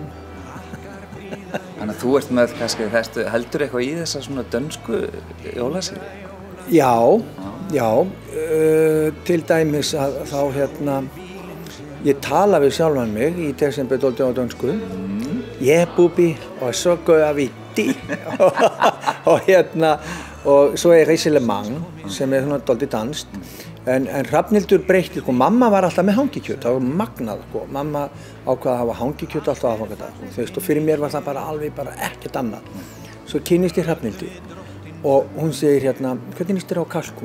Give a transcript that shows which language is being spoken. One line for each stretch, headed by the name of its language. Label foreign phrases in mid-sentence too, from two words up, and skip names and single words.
Icelandic: Þannig að þú ert með kannski heldur eitthvað í þessa svona dönsku jólasýn? Já, til dæmis að þá ég tala við sjálfan mig í desember 12 á dönsku.
Danish: Bubbi og så gør vi det.
Icelandic: Og svo Risalemang sem svona dálítið danskt. En Hrafnhildur breytti, sko, mamma var alltaf með hangikjöt, það var magnað, sko. Mamma ákvað að hafa hangikjöt alltaf aðfangadag, þú veist, og fyrir mér var það alveg ekkert annað. Svo kynnist ég Hrafnhildi og hún segir hvernig líst þér á kalkún?